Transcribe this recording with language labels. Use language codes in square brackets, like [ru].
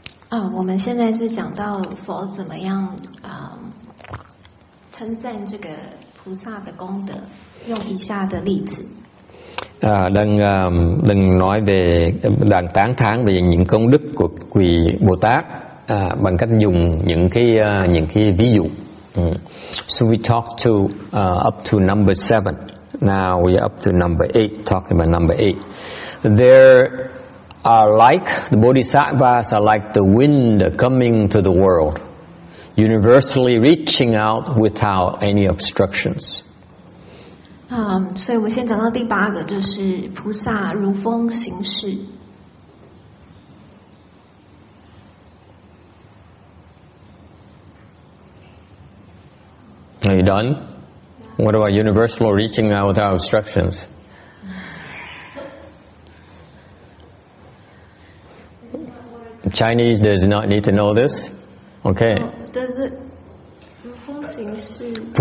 [zh] 我们现在是讲到佛怎么样称赞这个菩萨的功德，用以下的例子。 [vi] Đang nói về, đang tán thán về những công đức của vị Bồ Tát. Bằng cách dùng những cái ví dụ. [en] So we talked to up to number 7. Now we are up to number 8, talking about number 8. There are like, the Bodhisattvas are like the wind coming to the world, universally reaching out without any obstructions. [zh] 所以我们先讲到第8个，就是菩萨如风行事。 [en] Are you done? What about universal reaching out without obstructions? Chinese does not need to know this. Okay. Does it [zh] 如风行事？